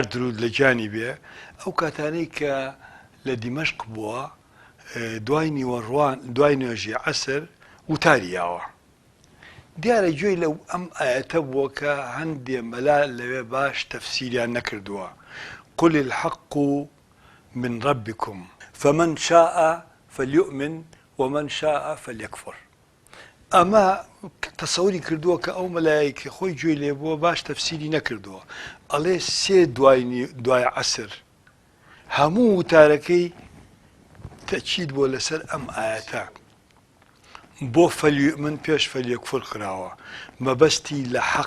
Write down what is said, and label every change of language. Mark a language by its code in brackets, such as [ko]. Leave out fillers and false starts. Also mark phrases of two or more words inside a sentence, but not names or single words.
[ckb] درود لە جانی بێ ئەو کاتانەی کە لە دیمەشق بووە دوای نیوەڕوان دوای نوێژی عەسر وتاریاوە دیارە گوێی لەو ئەم ئاەتە بووە کە هەندێ مەلا لەوێ باش تەفسیریان نەکردووە [ar] قل الحق من ربكم فمن شاء فليؤمن ومن شاء فليكفر [ckb] ئەمە تەسەوری کردووە کە ئەو مەلایەکی خۆی گوێی لێ بووە باش تەفسیری نەکردووە ئەڵێ سێ دوای عەسر هەموو وتارەکەی تەکید بۆ لەسەر ئەم ئاەتە بۆ فەلیؤمن پێش فەلیەکفر کراوە مەبەستی لە حەق